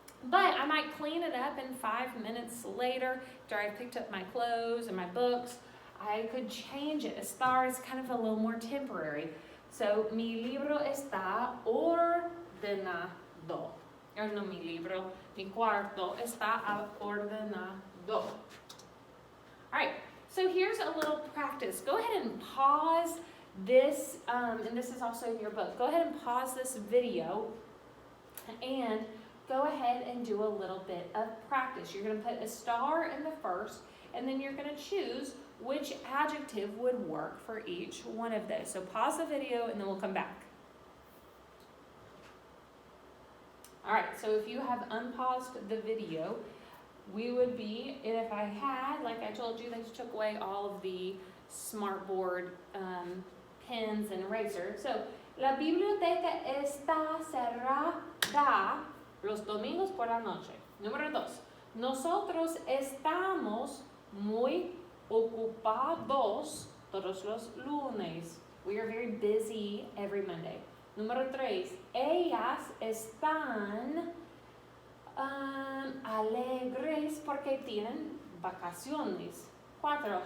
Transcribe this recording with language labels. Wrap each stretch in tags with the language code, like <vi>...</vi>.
<en>But I might clean it up in 5 minutes later after I picked up my clothes and my books. I could change it. Estar is kind of a little more temporary.</en> <es>So, mi libro está ordenado. No, mi libro, mi cuarto está ordenado.</es> <en>Alright, so here's a little practice. Go ahead and pause this, and this is also in your book. Go ahead and pause this video and go ahead and do a little bit of practice. You're going to put a star in the first, and then you're going to choose which adjective would work for each one of those. So pause the video and then we'll come back. All right, so if you have unpaused the video, we would be, if I had, like I told you, they took away all of the smartboard pens and erasers.</en> <es>So, la biblioteca está cerrada los domingos por la noche. Número 2. Nosotros estamos muy ocupados todos los lunes.</es> <en>We are very busy every Monday.</en> <es>Número 3. Ellas están alegres porque tienen vacaciones. 4.</es>